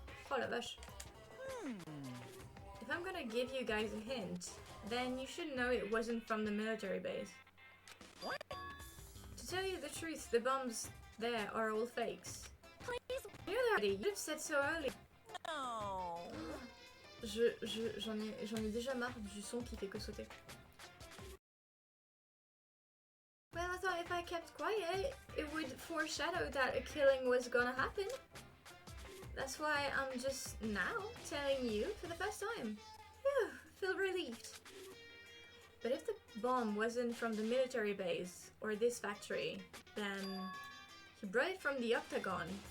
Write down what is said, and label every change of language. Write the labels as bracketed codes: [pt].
[fr] Oh la vache. [en] If I'm gonna give you guys a hint, then you should know it wasn't from the military base. What? To tell you the truth, the bombs there are all fakes. please. You know that already. You'd have said so early. No. [fr] J'en ai déjà marre du son qui fait que sauter. [en] Well, I thought if I kept quiet, it would foreshadow that a killing was gonna happen. That's why I'm just now telling you for the first time. Phew, feel relieved. But if the bomb wasn't from the military base or this factory, then he brought it from the octagon.